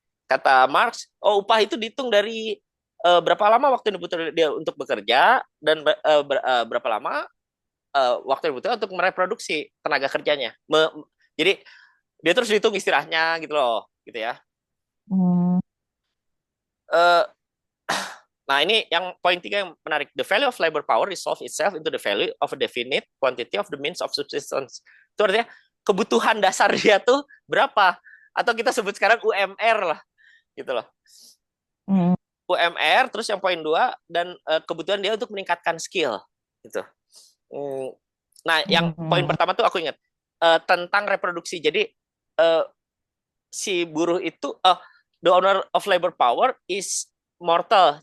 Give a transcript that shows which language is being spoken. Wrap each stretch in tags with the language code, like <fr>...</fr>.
<id>Kata Marx, upah itu dihitung dari berapa lama waktu yang dibutuhkan dia untuk bekerja dan berapa lama waktu yang dibutuhkan untuk mereproduksi tenaga kerjanya. Jadi dia terus dihitung istirahatnya gitu loh, gitu ya. hmm, Uh, Nah, ini yang poin 3 yang menarik.</id> <en>The value of labor power resolve itself into the value of a definite quantity of the means of subsistence.</en> <id>Itu artinya kebutuhan dasar dia tuh berapa? Atau kita sebut sekarang UMR lah, gitu loh. hmm, UMR, terus yang poin 2 dan kebutuhan dia untuk meningkatkan skill, gitu. Nah, yang poin hmm. pertama tuh aku ingat tentang reproduksi. Jadi si buruh itu,</id> <en>the owner of labor power is mortal.</en>